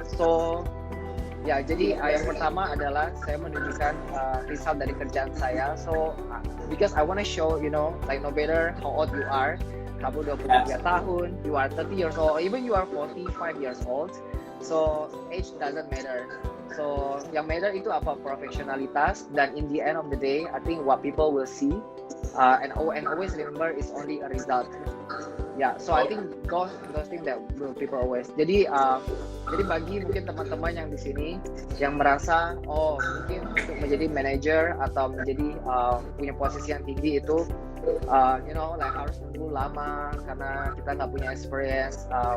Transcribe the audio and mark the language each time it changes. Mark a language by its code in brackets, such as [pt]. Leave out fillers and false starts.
[id] So jadi yang pertama adalah saya menunjukkan result dari kerjaan saya. [en] So because I want to show, no matter how old you are, [id] kamu 23 tahun, [en] you are 30 years old, even you are 45 years old. So age doesn't matter. So [id] yang matter itu apa? Profesionalitas, dan [en] in the end of the day, I think what people will see and always remember is only a result. So I think those things that will people always. [id] Jadi bagi mungkin teman-teman yang di sini yang merasa mungkin untuk menjadi manager atau menjadi punya posisi yang tinggi itu harus nunggu lama karena kita nggak punya experience.